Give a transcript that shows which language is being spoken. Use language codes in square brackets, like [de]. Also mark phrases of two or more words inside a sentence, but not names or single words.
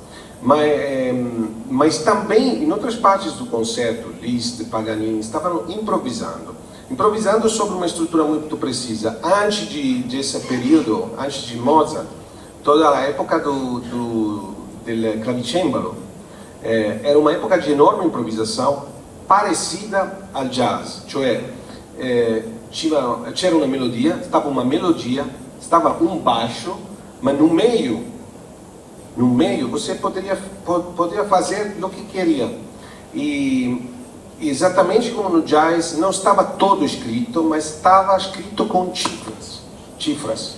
[pt] Mas também, em outras partes do concerto, Liszt, Paganini, estavam improvisando sobre uma estrutura muito precisa. Antes desse período, antes de Mozart, toda a época do clavicembalo, era uma época de enorme improvisação, parecida ao jazz, [it] cioè c'era [pt] uma melodia, estava um baixo, mas no meio você poderia fazer o que queria. E exatamente como no jazz, não estava todo escrito, mas estava escrito com cifras.